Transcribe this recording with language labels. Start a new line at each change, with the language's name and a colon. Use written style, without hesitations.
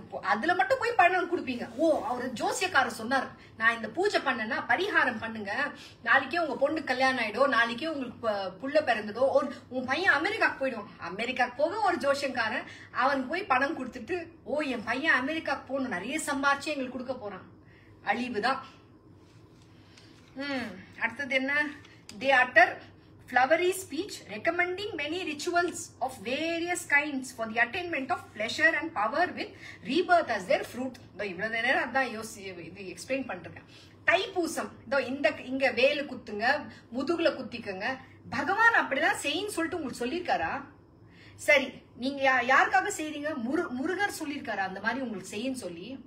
Tamil: அதுல மட்டும் போய் பணம் கொடுப்பீங்க. ஓ, அவரு ஜோசியக்காரர் சொன்னார், நான் இந்த பூஜை பண்ணேன்னா பரிகாரம் பண்ணுங்க, நாளைக்கே உங்க பொண்ணு கல்யாணம் ஆயிடும், நாளைக்கே உங்களுக்கு புள்ள பிறந்ததோ, உன் பையன் அமெரிக்காக்கு போயிடும். அமெரிக்காக்கு போக ஒரு ஜோசியக்காரன் அவனுக்கு போய் பணம் கொடுத்துட்டு, ஓ என் பையன் அமெரிக்காக்கு போகணும், நிறைய சம்பாரிச்சு எங்களுக்கு கொடுக்க போறான். அழிவுதான். அடுத்தது என்ன?
English: they utter flowery speech recommending many rituals of various kinds for the attainment of pleasure and power with rebirth as their fruit.
Tamil: இவ்வளவு நேரம் அதான் இது எக்ஸ்பிளைன் பண்ணிருக்கேன். தைப்பூசம், இங்க வேலு குத்துங்க, முதுகுல குத்திக்கங்க. பகவான் அப்படிதான் செய்யின்னு சொல்லிட்டு உங்களுக்கு சொல்லியிருக்காரா? சரி, நீங்க யாருக்காக செய்றீங்க? முருகர் சொல்லியிருக்காரா அந்த மாதிரி உங்களுக்கு செய்யின்னு சொல்லி?